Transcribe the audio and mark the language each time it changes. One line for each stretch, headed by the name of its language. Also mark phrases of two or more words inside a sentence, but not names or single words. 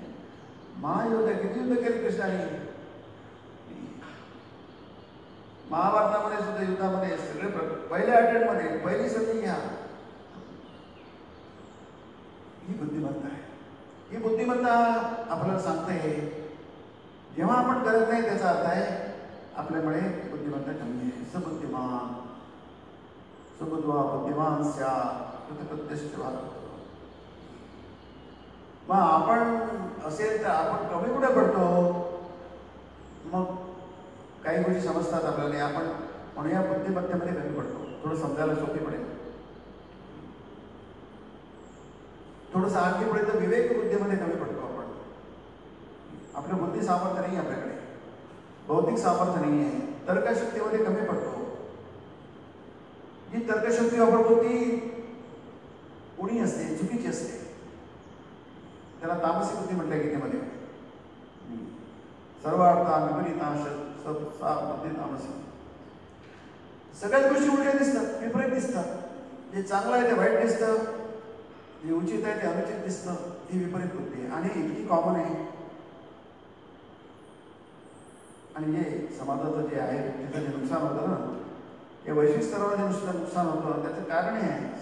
Marathi: महायोद्धा किती युद्ध केले कृष्णाने. महाभारतामध्ये सुद्धा युद्धामध्ये सगळे पहिल्या अटेम्प्टमध्ये पहिली संधी घ्या. ही बुद्धिमत्ता आहे. ही बुद्धिमत्ता आपल्याला सांगते जेव्हा आपण करत नाही त्याचा अर्थ आहे आपल्यामुळे बुद्धिमत्ता कमी आहे.
Sanskrit: सबुद्धिमान सुबुद्ध्वा बुद्धिमान स्यात् कृतकृत्यश्च भारत.
Marathi: मग आपण असेल तर आपण कमी कुठे पडतो. मग काही गोष्टी समजतात आपल्याला, आपण म्हणून या बुद्धिमत्तेमध्ये कमी पडतो. थोडं समजायला सोपी पडेल. थोडंसं आणखी पुढे तर विवेक बुद्धीमध्ये कमी पडतो आपण. आपलं बुद्धी सामर्थ्य नाही, आपल्याकडे बौद्धिक सामर्थ्य नाही आहे. तर्कशक्तीमध्ये कमी पडतो. जी तर्कशक्ती वापरतो ती उणी असते, चुकीची असते. त्याला तामसी बुद्धी म्हटलंय गीतेमध्ये.
Sanskrit: सर्व अर्था विपरीता सा बुद्धी तामसी.
Marathi: सगळ्याच गोष्टी उलट्या दिसतात, विपरीत दिसतात. जे चांगलं आहे ते वाईट दिसतं, जे उचित आहे ते अनुचित दिसतं. ही विपरीत बुद्धी आहे आणि इतकी कॉमन आहे. आणि जे समाजाचं जे आहे व्यक्तीचं जे नुकसान होतं ना, ते वैश्विक स्तरावर जे नुकसान होतं त्याचं कारण हे आहे.